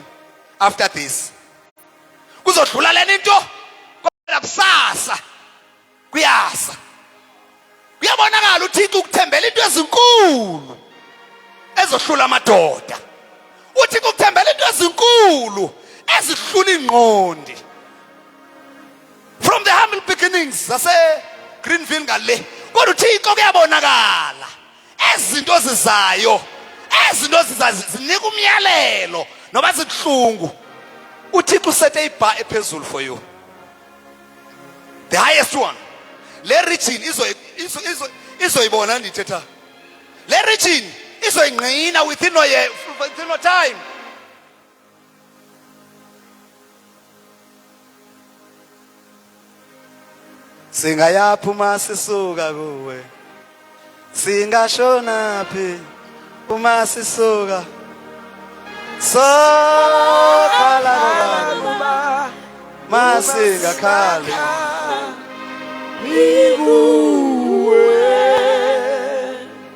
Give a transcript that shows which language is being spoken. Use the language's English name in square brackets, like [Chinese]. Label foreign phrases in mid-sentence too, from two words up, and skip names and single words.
[English] After this [Xhosa] kuzodlula lena into kodwa kusasa kuyasa. Kuyabonakala uThixo ukuthembela into ezinkulu ezohlula amadoda. uThixo ukuthembela into ezinkulu ezihlula ingqondi. [English] From the humble beginnings [Xhosa] zase Greenville ngale kodwa uThixo kuyabonakala ezinto zizayo zinika umyalelo noba zikuhlungu. uThixo usethe ibar ephezulu [English] for you, the highest one. [Xhosa] Le region izoyibona ndithetha. Le region izoyingqina [English] within no time. [Zulu] Singayaphi uma sisuka kuwe, singashona phi uma sisuka, sokhala masingakhali ngikuwe.